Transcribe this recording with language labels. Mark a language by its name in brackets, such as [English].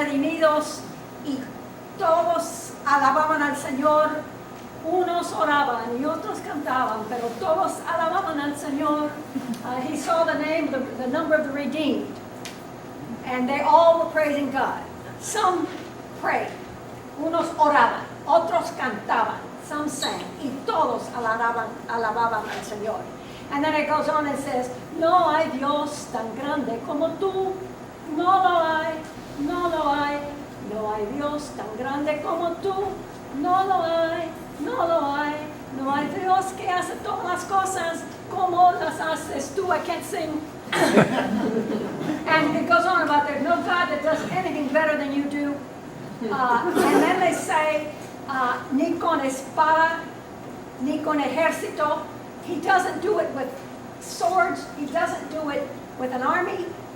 [Spanish] Dios y todos alababan al Señor. Unos oraban y otros cantaban, pero todos alababan al Señor. [English] He saw the name, the number of the redeemed, and they all were praising God. Some prayed, [Spanish] unos oraban, otros cantaban, [English] some sang, [Spanish] y todos alababan al Señor. [English] And then it goes on and says, [Spanish] no hay Dios tan grande como tú, no lo hay, no lo hay, no hay Dios tan grande como tú, no lo hay, no lo hay, no hay Dios que hace todas las cosas como las haces tú. [English] I can't sing. And it goes on about there's no God that does anything better than you do. And then they say, [Spanish] ni con espada, ni con ejército. [English] He doesn't do it with swords. He doesn't do it with an army.